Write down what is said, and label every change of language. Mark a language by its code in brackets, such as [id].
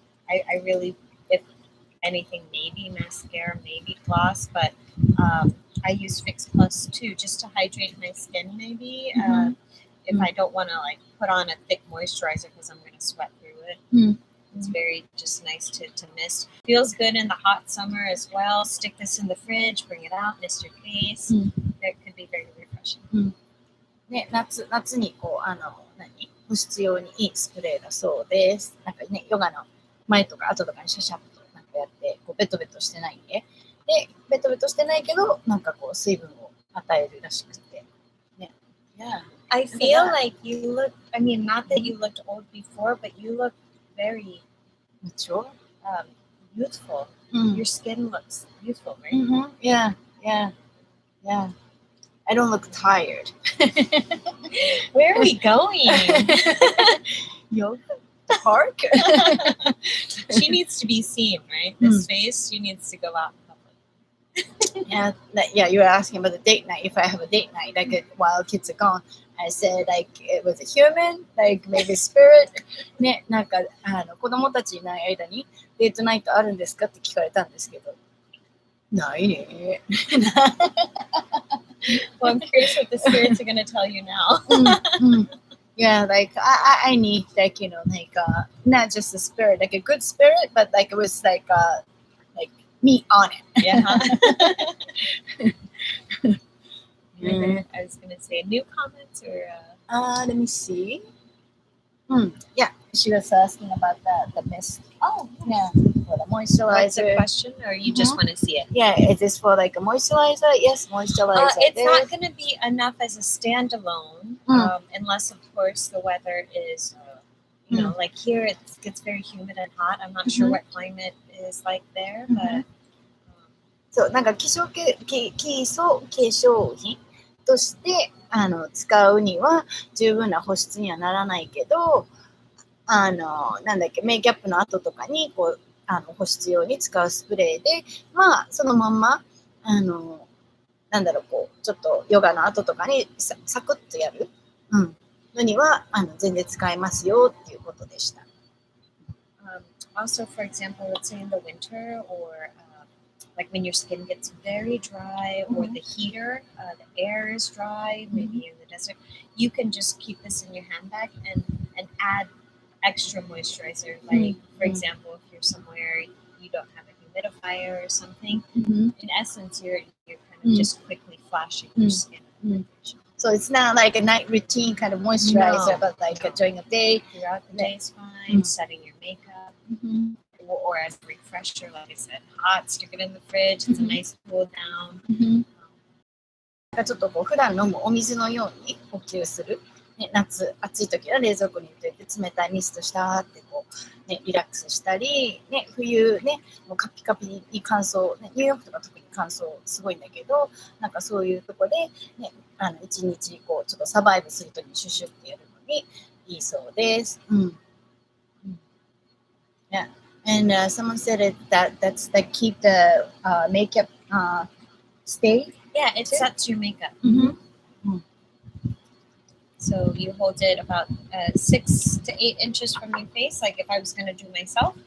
[en] I really, if anything, maybe mascara, maybe gloss, but I use Fix Plus too, just to hydrate my skin maybe. Mhm. If I don't want to like put on a thick moisturizer because I'm going to sweat through it. Mm. It's very just nice to mist. Feels good in the hot summer as well. Stick this in the fridge, bring it out, mist your face. Mm. It could be very refreshing. [ja] ね、夏にこう、保湿用にいいスプレーだそうです。なんかね、ヨガの前とか後とかにシャシャッとなんかやって、こうベトベトしてないんで。で、ベトベトしてないけど、なんかこう水分を与えるらしくて。ね。Yeah. [en] I feel like you look, I mean, not that you looked old before, but you look very Mature? youthful. Mm. Your skin looks youthful, right? Mm-hmm. Yeah. I don't look tired. Where are we going? Yoga? The park? She needs to be seen, right? This face, she needs to go out in public. Yeah, you were asking about the date night. If I have a date night, like while kids are gone, I said like it was a human, like maybe spirit. [ja] ね、なんか子供たちいない間にデートナイトあるんですかって聞かれたんですけど、ないね。 [en] Well, I'm curious what the spirits are going to tell you now. Yeah, like I need like like not just a spirit, like a good spirit, but like it was like meat on it. Yeah. I was going to say new comments or. Let me see. Yeah, she was asking about the mist. Oh, Yeah, for the What's the moisturizer. question, or you just want to see it? Yeah, is this for like a moisturizer? Yes, moisturizer. It's not going to be enough as a standalone, unless, of course, the weather is, like here it gets very humid and hot. I'm not sure what climate is like there, but. [ja] そうなんか基礎化粧品として使うには十分な保湿にはならないけど、なんだっけメイキャップの後とかにこう保湿用に使うスプレーで、まあそのまんまなんだろうこうちょっとヨガの後とかにサクッとやる、のには全然使えますよっていうことでした。 [en] Also, for example, let's say in the winter or like when your skin gets very dry or the heater, the air is dry, maybe in the desert, you can just keep this in your handbag and add extra moisturizer. Like, for example, if you're somewhere you don't have a humidifier or something, in essence, you're kind of just quickly flashing your skin. So it's not like a night routine kind of moisturizer, but like during the day. Throughout the day is fine. Setting your makeup. Or as a refresher, like I said, hot, stick it in the fridge. It's a nice cool down. [ja] ちょっとこう普段飲むお水のように補給する、ね、夏暑い時は冷蔵庫に入れて冷たいミストしたってこう、ね、リラックスしたり、ね、冬ねもうカピカピに乾燥、ね、ニューヨークとか特に乾燥すごいんだけどなんかそういうとこで、ね、一日こうちょっとサバイブするときにシュシュってやるのにいいそうです。 Yeah. [en] And someone said that's like keep the makeup stay. Yeah, it sets your makeup. So you hold it about 6 to 8 inches from your face, like if I was going to do myself.